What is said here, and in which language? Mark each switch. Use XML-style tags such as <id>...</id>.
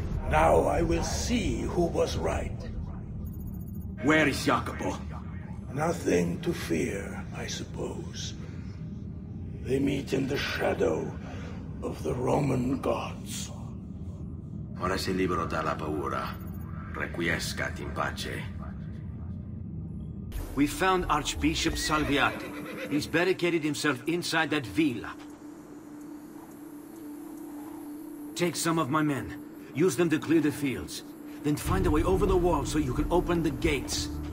<en>Now I will see who was right. Where is Jacopo? Nothing to fear, I suppose. They meet in the shadow of the Roman gods.</en> <it>Ora sei libero dalla paura.</it> <la>Requiescat in pace.</la> <en>We found Archbishop Salviati. He's barricaded himself inside that villa. Take some of my men. Use them to clear the fields. Then find a way over the wall so you can open the gates.</en>